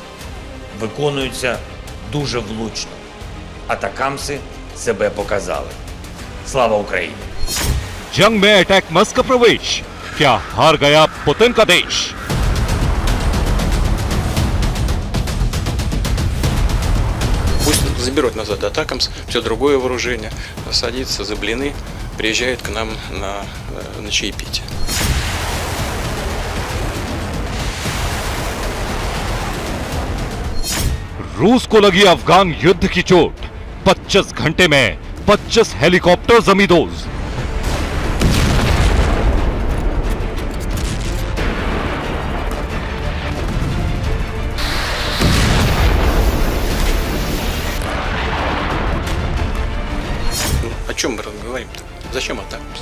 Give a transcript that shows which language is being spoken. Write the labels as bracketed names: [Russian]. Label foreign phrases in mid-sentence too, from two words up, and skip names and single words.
[Ukrainian] Виконуються дуже влучно. Атакамси себе показали. Слава Україні! [Hindi] जंग में अटैक मस्क का प्रवेश, क्या हार गया पुतिन का देश? [Russian] Пусть заберут назад Атакамс, все другое вооружение, садится за блины, приезжает к нам на чаепитие. [Hindi] रूस को लगी अफगान युद्ध की चोट, 25 घंटे में 25 हेलीकॉप्टर जमींदोज। [Russian] О чем мы разговариваем-то? Зачем Атакамс?